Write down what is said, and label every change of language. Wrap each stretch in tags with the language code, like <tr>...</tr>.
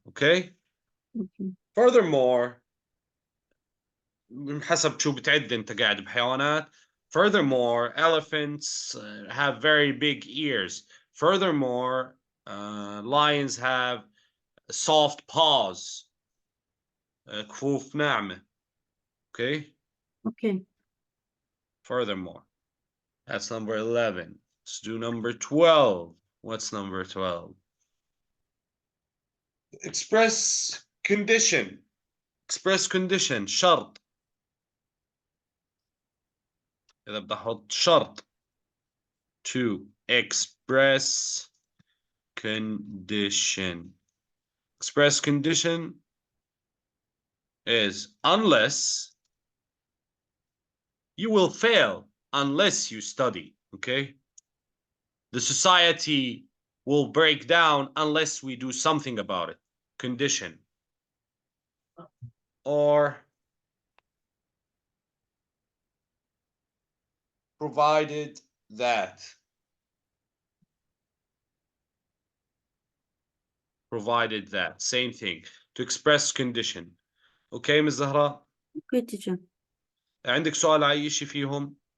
<ar>okay furthermore حسب شو بتعد انت قاعد بحيوانات.</ar> <en>furthermore elephants have very big ears. furthermore lions have soft paws.</en> <ar>كفوف ناعمة.</ar> <en>okay furthermore. that's number 11. let's do number 12. what's number 12? express condition. express condition شرط.</en> <ar>إذا بدي أحط شرط</ar> <en>to express condition. express condition is unless you will fail unless you study. okay the society will break down unless we do something about it. condition. or provided that. provided that same thing. to express condition</en> <ar>اوكي مس زهراء؟</ar> <en>Okay, teacher.</en> <ar>عندك سؤال على اي شيء فيهم؟</ar>